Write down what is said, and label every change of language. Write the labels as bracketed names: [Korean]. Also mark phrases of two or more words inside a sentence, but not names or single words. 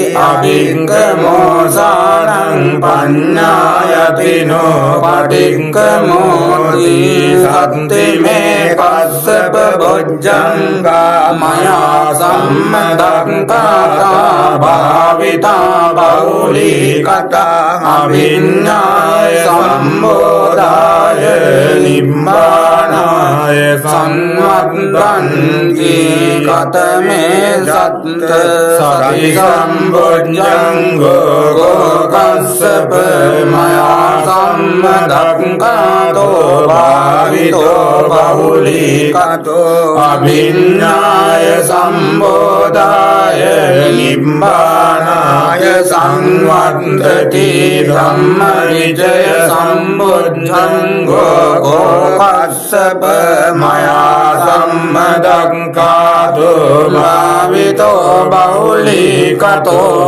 [Pali] අභික්ඛමෝසානං පඤ්ඤායතිනෝ පටික්ඛමෝති සත්තිමේ කස්සප බොජ්ජංගා මයා සම්මදක්ඛාතා භාවිතා බෞලීකතා අවිඤ්ඤාය සම්බෝධාය නිබ්බානාය සංවත්තන්ති කතමේ සත්ත සති සම්බොජ්ජංගෝ කස්සප මයා සම්මදක්ඛාතෝ භාවිතෝ බහුලීකතෝ අභිඤ්ඤාය සම්බෝධාය නිබ්බානාය සංවත්තති ධම්මවිජය සම්බුද්ධංගෝ කස්සප මයා සම්මදක්ඛාතෝ භාවිතෝ බහුලීකතෝ